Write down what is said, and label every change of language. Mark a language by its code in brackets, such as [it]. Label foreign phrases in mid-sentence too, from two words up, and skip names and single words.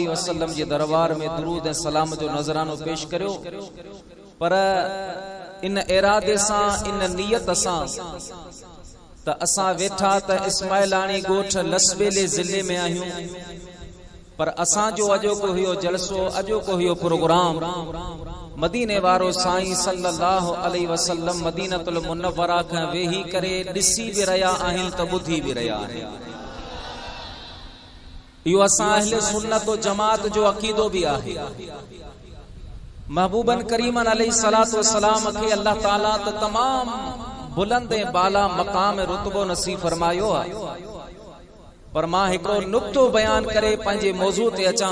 [sd] वसल्लम जे दरबार में दुरूद ऐं सलाम जो नज़रानो पेश करियो, पर इन इरादे सां इन नियत सां त असां वेठा त इस्माइलानी ॻोठ लसबेले ज़िले में आहियूं, पर असां जो अॼोको हुयो जलसो अॼोको हुयो प्रोग्राम मदीने वारो साईं [ar] صلى الله عليه وسلم [sd] मदीनतुल मुनव्वरा खां वेही करे ॾिसी भी रहिया आहिनि त ॿुधी भी रहिया आहिनि। इहो असां अहले सुन्नत व जमात जो अक़ीदो भी आहे। महबूबन करीमन [ar] عليه الصلاة والسلام [sd] खे अल्लाह ताला त तमाम बुलंद ऐं बाला मकाम रुतबो नसीब फरमायो आहे, पर मां हिकिड़ो नुक्तो बयान करे पंहिंजे मौज़ू ते अचां।